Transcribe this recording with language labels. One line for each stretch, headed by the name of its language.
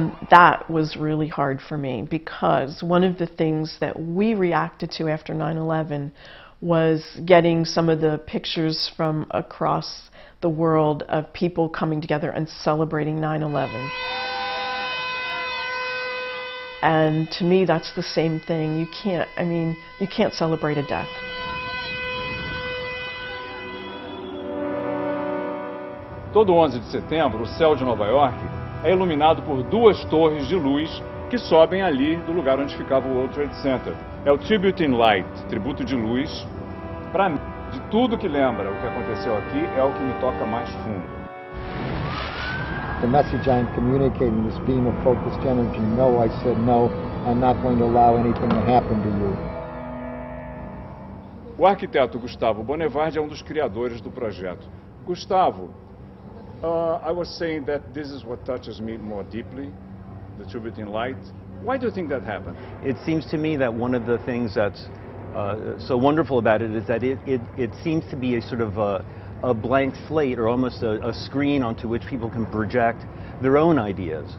English: That was really hard for me because one of the things that we reacted to after 9/11 was getting some of the pictures from across the world of people coming together and celebrating 9/11. And to me, that's the same thing. You can't celebrate a death.
Portuguese: Todo 11 de setembro, o céu de Nova York é iluminado por duas torres de luz que sobem ali do lugar onde ficava o World Trade Center. É o Tribute in Light, tributo de luz. Para mim, de tudo que lembra o que aconteceu aqui, é o que me toca mais fundo.
English: The message I'm communicating, this beam of focused energy, no, I said no, I'm not going to allow anything to happen to you.
Portuguese: O arquiteto Gustavo Bonevard é um dos criadores do projeto.
English: Gustavo, I was saying that this is what touches me more deeply, the Tibetan light. Why do you think that happened? It seems to me that one of the things that's so wonderful about it is that it seems to be a sort of a blank slate, or almost a screen onto which people can project their own ideas.